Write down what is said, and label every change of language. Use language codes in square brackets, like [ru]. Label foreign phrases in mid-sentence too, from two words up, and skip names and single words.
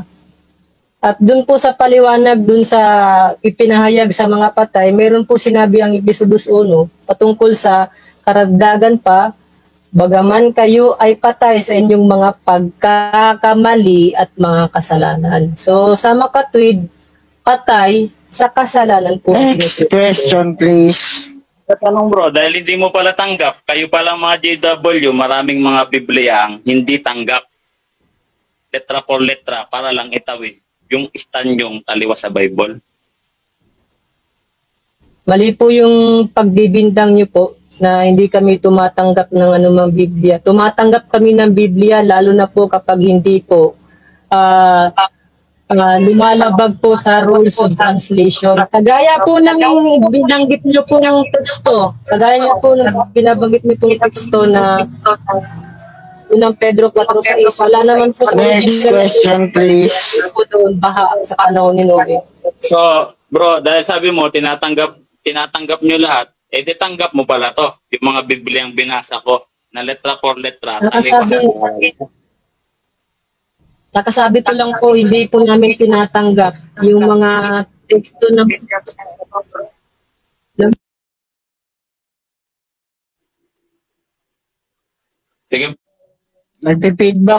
[tl] At dun po sa paliwanag, dun sa ipinahayag sa mga patay, meron po sinabi ang Episodus 1 patungkol sa karagdagan pa, bagaman kayo ay patay sa inyong mga pagkakamali at mga kasalanan. So sa makatwid, patay sa kasalanan po. [en] Next question, please. [tl] Tanong, bro, dahil hindi mo pala tanggap, kayo pala mga JW, maraming mga Biblia ang hindi tanggap. [es] Letra por letra, [tl] para lang itawid yung stand yung taliwas sa Bible. Mali po yung pagbibintang nyo po na hindi kami tumatanggap ng anumang Biblia. Tumatanggap kami ng Biblia lalo na po kapag hindi po lumalabag po sa [en] rules of translation. [tl] Kagaya po ng binanggit nyo po ng teksto. Kagaya nyo po ng binabanggit nyo po ng teksto na unang Pedro 4:6. Wala naman po sa [en] Next question, please. [tl] po doon baha sa panahon ni Noe. So, bro, dahil sabi mo, tinatanggap nyo lahat, eh ditanggap mo pala to. Yung mga Bibliang binasa ko, na [es] letra por letra. [tl] Nakasabi ko lang po, hindi po namin tinatanggap yung mga teksto ng Sige, Nagpi-feedback.